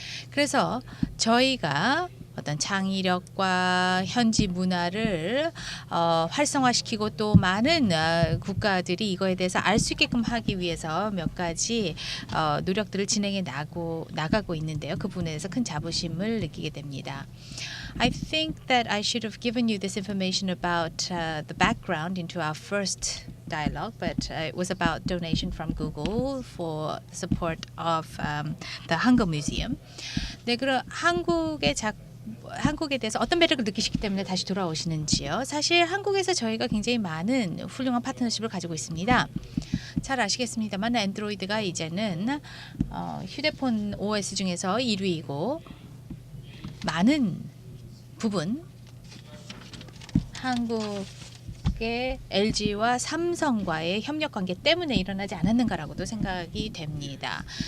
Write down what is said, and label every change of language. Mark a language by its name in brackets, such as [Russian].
[Korean] 그래서 저희가 어떤 창의력과 현지 문화를 활성화시키고 또 많은 국가들이 이거에 대해서 알 수 있게끔 하기 위해서 몇 가지 노력들을 진행해 나가고 있는데요. 그 부분에 대해서 큰 자부심을 느끼게 됩니다. [English] I think that I should have given you this information about the background into our first dialogue, but it was about donation from Google for support of the Hangul Museum. [Korean] 네, 그럼 한국에 대해서 어떤 매력을 느끼시기 때문에 다시 돌아오시는지요? 사실 한국에서 저희가 굉장히 많은 훌륭한 파트너십을 가지고 있습니다. 잘 아시겠습니다만 안드로이드가 이제는 휴대폰 OS 중에서 1위이고 많은 부분 한국의 LG와 삼성과의 협력 관계 때문에 일어나지 않았는가라고도 생각이 됩니다.